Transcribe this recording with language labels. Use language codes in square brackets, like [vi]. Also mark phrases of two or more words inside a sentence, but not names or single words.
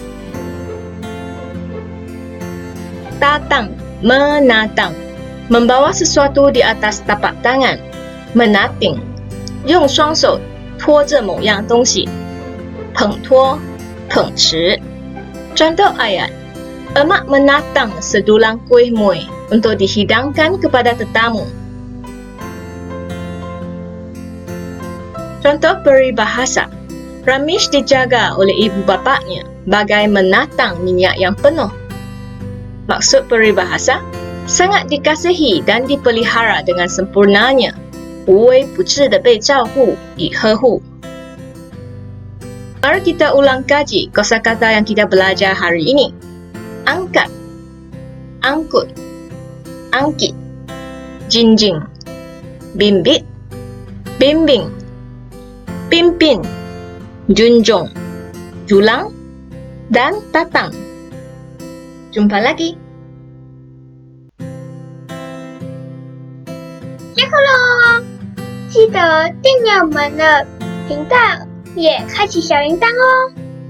[ms] Tatang, menatang, membawa sesuatu di atas tapak tangan. Menating, [zh] 用双手托着某样东西。捧托，捧持。 [ms] Contoh ayat, emak menatang sedulang kuih muih untuk dihidangkan kepada tetamu. Contoh peribahasa, Ramesh dijaga oleh ibu bapaknya bagai menatang minyak yang penuh. Maksud peribahasa, sangat dikasihi dan dipelihara dengan sempurnanya, [zh] 无微不至地被照顾与呵护。 [ms] Mari kita ulang kaji kosakata yang kita belajar hari ini. Angkat, angkut, angkit, jinjing, bimbit, bimbing, pimpin, junjung, julang, dan tatang. Jumpa lagi. [zh] 下课喽！记得订阅我们的频道，也开启小铃铛哦。